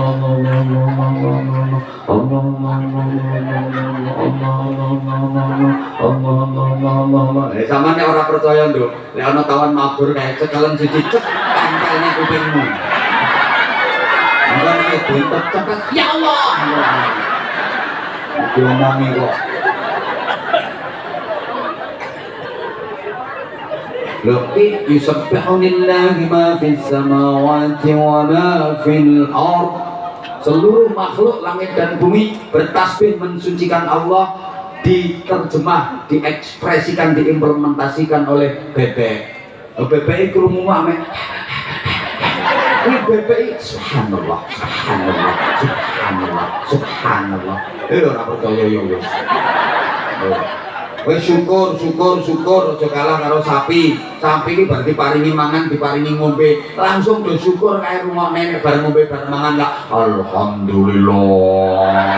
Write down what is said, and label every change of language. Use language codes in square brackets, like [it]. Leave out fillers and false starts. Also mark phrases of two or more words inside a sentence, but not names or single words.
[jv] Allah. Sampeyan nek ora percaya lho, lek ana tawon mabur kae cekalen siji cek tempelne kupingmu. Ora nek bentek cepet [ar] ya Allah. [jv] Diomongi kok. [ar] Laqad yusabbihu lillahi ma fis samawati wa ma fil ardh. [id] Seluruh makhluk langit dan bumi bertasbih mensucikan Allah, diterjemah, diekspresikan, diimplementasikan oleh bebek. [jv] Bebek krungu ame. [id] Ini bebek [ar] subhanallah, subhanallah, subhanallah, subhanallah. [jv] Ora percaya yo wis. Wis syukur aja kalah karo sapi. Sapi iki bar diparingi mangan, diparingi ngombe, langsung do syukur kae rungokne nek bar ngombe bar mangan lah alhamdulillah.